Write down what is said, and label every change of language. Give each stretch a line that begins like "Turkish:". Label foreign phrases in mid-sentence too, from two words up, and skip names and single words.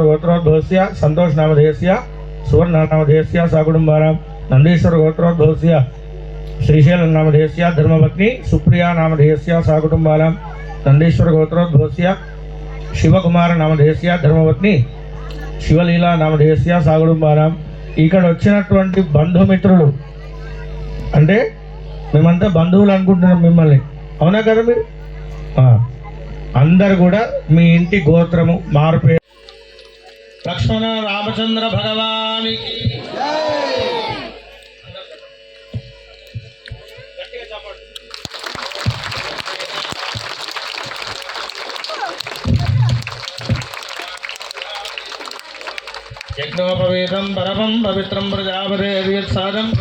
Sanskrit: गोत्रोद्भवस्य संतोष नामधेयस्य सुवर्ण नामधेयस्य सा कुटुंबानां नंदीश्वर गोत्रोद्भवस्य श्रीशैल नामधेयस्य धर्मपत्नी सुप्रिया नामधेयस्य सा कुटुंबानां नंदीश्वर गोत्रोद्भवस्य शिवकुमार नामधेयस्य धर्मपत्नी शिवलीला नामधेयस्य सा कुटुंबानां
Telugu: ఇక్కడ వచ్చినటువంటి బంధుమిత్రులు అంటే మేమంతా బంధువులు అనుకుంటున్నాం మిమ్మల్ని, అవునా కదా మీరు? అందరు కూడా మీ ఇంటి గోత్రము మార్పే.
Sanskrit: లక్ష్మణ రామచంద్ర భగవానికి యజ్ఞోపవేతం పరమం పవిత్రం ప్రజాపదేవియత్సాదం